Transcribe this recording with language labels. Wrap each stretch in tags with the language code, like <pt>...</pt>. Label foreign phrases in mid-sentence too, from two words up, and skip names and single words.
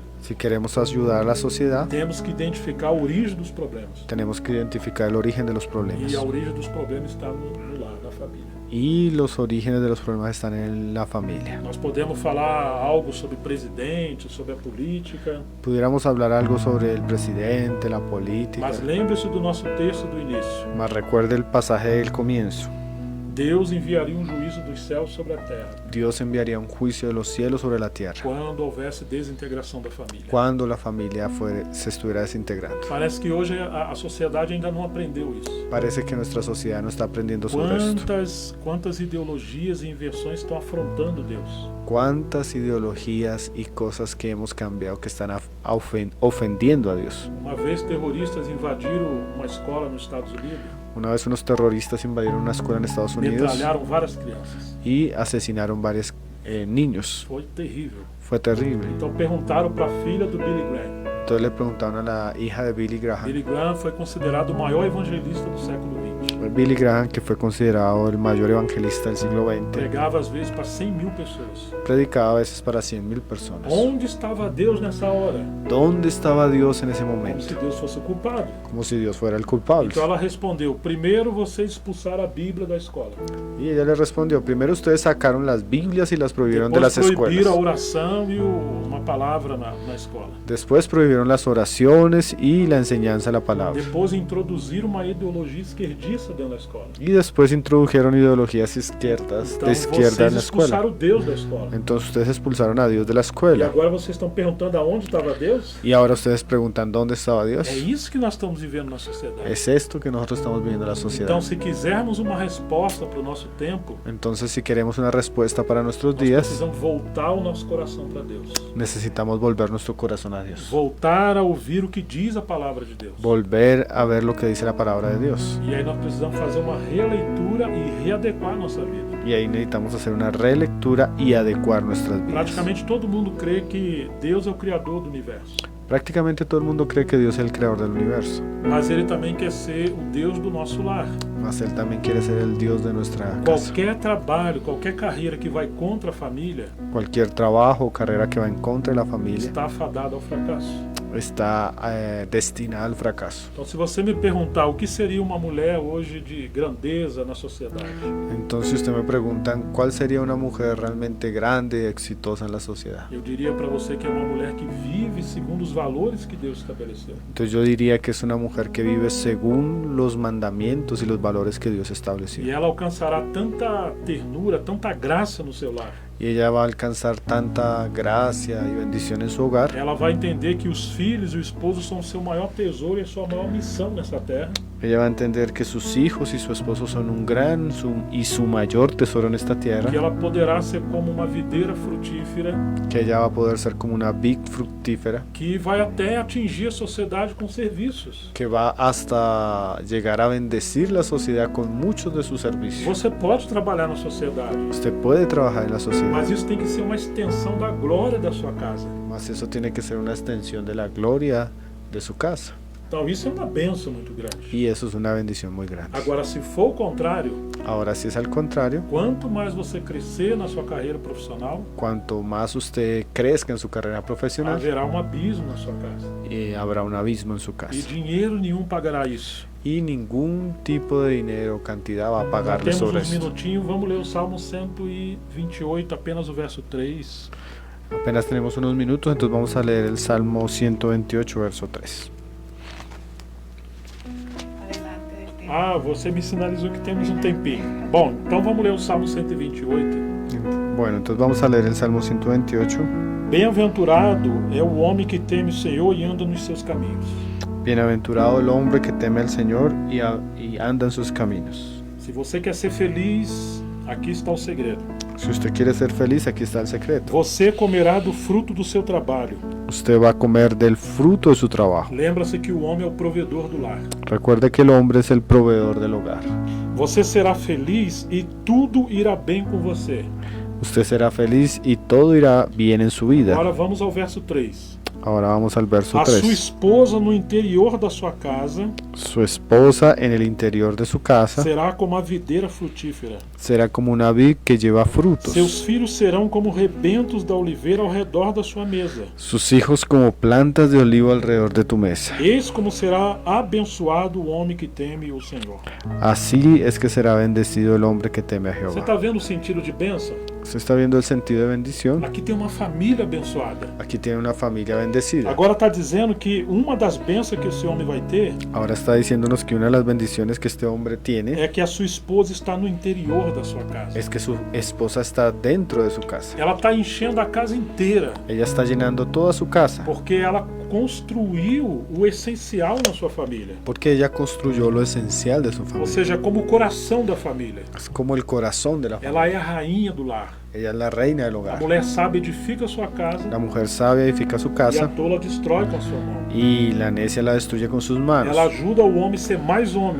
<es>Si queremos ayudar a la sociedad,</es> <pt>temos que identificar a origem dos problemas.</pt> <es>tenemos que identificar el origen de los problemas.</es> <pt>E a origem dos problemas está no lar, na família.</pt> <es>Y los orígenes de los problemas están en la familia.</es> <pt>Nós podemos falar algo sobre presidente, sobre a política,</pt> <es>Pudiéramos hablar algo sobre el presidente, la política,</es> <pt>mas lembre-se do nosso texto do início.</pt> <es>mas recuerde el pasaje del comienzo.</es> <pt>Deus enviaria um juízo dos céus sobre a terra</pt> <es>Dios enviaría un juicio de los cielos sobre la tierra</es> <pt>quando houvesse desintegração da família.</pt> <es>cuando la familia se estuviera desintegrando.</es> <pt>Parece que hoje a sociedade ainda não aprendeu isso.</pt> <es>Parece que nuestra sociedad no está aprendiendo sobre esto.</es> <pt>Quantas ideologias e inversões estão afrontando Deus?</pt> <es>Cuántas ideologías y cosas que hemos cambiado que están ofendiendo a Dios.</es> <pt>Uma vez terroristas invadiram uma escola nos Estados Unidos,</pt> <es>Una vez unos terroristas invadieron una escuela en Estados Unidos</es> <pt>metralharam várias crianças.</pt> <es>y asesinaron varios niños.</es> <pt>Foi terrível.</pt> <es>Fue terrible.</es> <pt>Então perguntaram para a filha do Billy Graham.</pt> <es>Entonces le preguntaron a la hija de Billy Graham.</es> <pt>Billy Graham foi considerado o maior evangelista do século XX.</pt> <es>Billy Graham, que fue considerado el mayor evangelista del siglo XX,</es> <pt>Pregava às vezes para 100.000 pessoas.</pt> <es>predicaba a veces para 100,000 personas.</es> <pt>Onde estava Deus nessa hora?</pt> <es>¿Dónde estaba Dios en ese</es> <pt>Como</pt> <es>momento?</es> <pt>se Deus fosse o culpado.</pt> <es>Como si Dios fuera el culpable.</es> <pt>Então ela respondeu: primeiro você expulsar a Bíblia da escola.</pt> <es>Y ella le respondió: primero ustedes sacaron las Biblias y las prohibieron de</es> <pt>Depois</pt> <es>las</es> <pt>proibiram a</pt> <es>escuelas.</es> <pt>oração e uma palavra na escola.</pt> <es>Después prohibieron las oraciones y la enseñanza de la palabra.</es> <pt>Depois introduziram uma ideologia esquerdista dentro da escola.</pt> <es>Y después introdujeron ideologías izquierdas,</es> <pt>Então</pt> <es>de izquierda</es> <pt>vocês</pt> <es>en la escuela.</es> <pt>expulsaram Deus da escola.</pt> <es>Entonces ustedes expulsaron a Dios de la</es> <pt>E</pt> <es>escuela.</es> <pt>agora vocês estão perguntando aonde estava Deus?</pt> <es>Y ahora ustedes preguntan: ¿dónde estaba Dios?</es> <pt>É isso que nós estamos vivendo na sociedade.</pt> <es>Es esto que nosotros estamos viviendo en la sociedad.</es> <pt>Então, se quisermos uma resposta para o nosso tempo,</pt> <es>Entonces, si queremos una respuesta para nuestros</es> <pt>nós</pt> <es>días,</es> <pt>precisamos voltar o nosso coração para Deus.</pt> <es>necesitamos volver nuestro corazón a Dios.</es> <pt>Voltar a ouvir o que diz a palavra de Deus.</pt> <es>Volver a ver lo que dice la palabra de Dios.</es> <pt>E aí nós precisamos fazer uma releitura e readequar a nossa vida.</pt> <es>Y ahí necesitamos hacer una relectura y adecuar nuestras vidas.</es> <pt>Praticamente todo mundo crê que Deus é o Criador do universo.</pt> <es>Prácticamente todo el mundo cree que Dios es el creador del universo,</es> <pt>Mas Ele também quer ser o Deus do nosso lar.</pt> <es>mas Él también quiere ser el Dios de nuestra casa.</es> <pt>Qualquer trabalho, qualquer carreira que vai contra a família</pt> <es>Cualquier trabajo o carrera que va en contra de la familia</es> <pt>está afadado ao fracasso.</pt> <es>está destinada al fracaso.</es> <pt>Então, se você me perguntar o que seria uma mulher hoje de grandeza na sociedade,</pt> <es>Entonces, si usted me preguntan cuál sería una mujer realmente grande y exitosa en la sociedad,</es> <pt>eu diria para você que é uma mulher que vive segundo os valores que Deus estabeleceu.</pt> <es>entonces yo diría que es una mujer que vive según los mandamientos y los valores que Dios</es> <pt>E</pt> <es>estableció.</es> <pt>ela alcançará tanta ternura, tanta graça no seu lar,</pt> <es>y ella va a alcanzar tanta gracia y bendición en su hogar.</es> <pt>Ela vai entender que os filhos e o esposo são o seu maior tesouro e a sua maior missão nessa terra.</pt> <es>Ella va a entender que sus hijos y su esposo son un gran y su mayor tesoro en esta tierra.</es> <pt>Que ela poderá ser como uma videira frutífera.</pt> <es>Que ella va a poder ser como una vid fructífera.</es> <pt>Que vai até atingir a sociedade com serviços.</pt> <es>Que va hasta llegar a bendecir la sociedad con muchos de sus servicios.</es> <pt>Você pode trabalhar na sociedade.</pt> <es>Usted puede trabajar en la sociedad.</es> <pt>Mas isso tem que ser uma extensão da glória da sua casa.</pt> <es>Mas eso tiene que ser una extensión de la gloria de su casa.</es> <pt>Então isso é uma bênção muito grande.</pt> <es>Y eso es una bendición muy grande.</es> <pt>Agora, se for o contrário,</pt> <es>ahora si es al contrario,</es> <pt>quanto mais você crescer na sua carreira profissional,</pt> <es>cuanto más usted crezca en su carrera profesional,</es> <pt>haverá um abismo na sua casa.</pt> <es>Habrá un abismo en su casa.</es> <pt>E dinheiro nenhum pagará isso.</pt> <es>Y ningún tipo de dinero o cantidad va a pagarle sobre</es> <pt>Temos</pt> <es>esto.</es> <pt>minutinho, vamos ler o Salmo 128, apenas o verso 3.</pt> <es>Apenas tenemos unos minutos, entonces vamos a leer el Salmo 128, verso 3.</es> <pt>Ah, você me sinalizou que temos um tempinho. Bom, então vamos ler o Salmo 128.</pt> <es>Bueno, entonces vamos a leer el Salmo 128.</es> <pt>Bem-aventurado é o homem que teme o Senhor e anda nos seus caminhos.</pt> <es>Bienaventurado el hombre que teme al Señor y anda en sus caminos.</es> <pt>Se você quer ser feliz, aqui está o segredo.</pt> <es>Si usted quiere ser feliz, aquí está el secreto.</es> <pt>Você comerá do fruto do seu trabalho.</pt> <es>Usted va a comer del fruto de su trabajo.</es> <pt>Lembra-se que o homem é o provedor do lar.</pt> <es>Recuerde que el hombre es el proveedor del hogar.</es> <pt>Você será feliz e tudo irá bem com você.</pt> <es>Usted será feliz y todo irá bien en su vida.</es> <pt>Agora vamos ao verso 3.</pt> <es>Ahora vamos al verso</es> <pt>A sua</pt> <es>3.</es> <pt>esposa no interior da sua casa</pt> <es>Su esposa en el interior de su casa</es> <pt>será como a videira frutífera.</pt> <es>será como una vid que lleva frutos.</es> <pt>Seus filhos serão como rebentos da oliveira ao redor da sua mesa.</pt> <es>Sus hijos como plantas de olivo alrededor de tu mesa.</es> <pt>Eis como será abençoado o homem que teme o Senhor.</pt> <es>Así es que será bendecido el hombre que teme a</es> <pt>Você</pt> <es>Jehová.</es> <pt>está vendo o sentido de bênção?</pt> <es>¿Usted está viendo el sentido de bendición?</es> <pt>Aqui tem uma família abençoada.</pt> <es>Aquí tiene una familia bendecida.</es> <pt>Agora está dizendo que uma das bênçãos que esse homem vai ter</pt> <es>Ahora está diciéndonos que una de las bendiciones que este hombre tiene</es> <pt>é que a sua esposa está no interior da sua casa.</pt> <es>es que su esposa está dentro de su casa.</es> <pt>Ela está enchendo a casa inteira,</pt> <es>Ella está llenando toda su casa</es> <pt>porque ela construiu o essencial na sua família.</pt> <es>porque ella construyó lo esencial de su</es> <pt>Ou</pt> <es>familia.</es> <pt>seja, como o coração da família.</pt> <es>Es como el corazón de la familia.</es> <pt>Ela é a rainha do lar.</pt> <es>Ella es la reina del</es> <pt>A</pt> <es>hogar.</es> <pt>mulher sábia edifica a sua casa</pt> <es>La mujer sabia edifica su</es> <pt>e a</pt> <es>casa</es> <pt>tola destrói com a sua mão.</pt> <es>y la necia la destruye con sus manos.</es> <pt>Ela ajuda o homem a ser mais homem</pt>